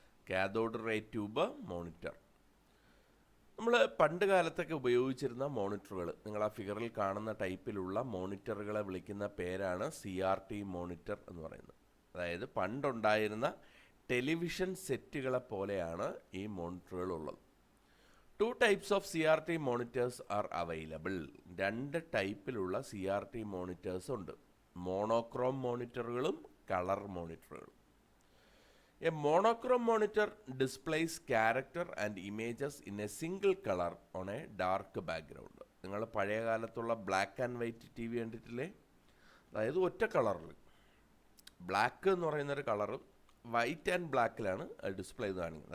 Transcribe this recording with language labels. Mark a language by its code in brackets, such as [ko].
[ml] Cathode ray tube monitor നമ്മൾ പണ്ട് കാലത്തൊക്കെ ഉപയോഗിച്ചിരുന്ന മോണിറ്ററുകൾ, നിങ്ങൾ ആ ഫിഗറിൽ കാണുന്ന ടൈപ്പിലുള്ള മോണിറ്ററുകളെ വിളിക്കുന്ന പേരാണ് CRT മോണിറ്റർ എന്ന് പറയുന്നത്. അതായത് പണ്ടുണ്ടായിരുന്ന ടെലിവിഷൻ സെറ്റുകളെ പോലെയാണ് ഈ മോണിറ്ററുകൾ ഉള്ളത്. [en] 2 types of CRT monitors are available. [ml] 2 ടൈപ്പിലുള്ള CRT മോണിറ്റേഴ്സ് ഉണ്ട്. Monochrome മോണിറ്ററുകളും colour മോണിറ്ററുകളും. [en] A monochrome monitor displays character and images in a single color on a dark background. [ml] നിങ്ങൾ പഴയ കാലത്തുള്ള ബ്ലാക്ക് ആൻഡ് വൈറ്റ് TV കണ്ടിട്ടില്ലേ? അതായത് ഒറ്റ കളറിൽ, ബ്ലാക്ക് എന്ന് പറയുന്നൊരു കളറും വൈറ്റ് ആൻഡ് ബ്ലാക്കിലാണ് ഡിസ്പ്ലേ ചെയ്ത് കാണിക്കുന്നത്.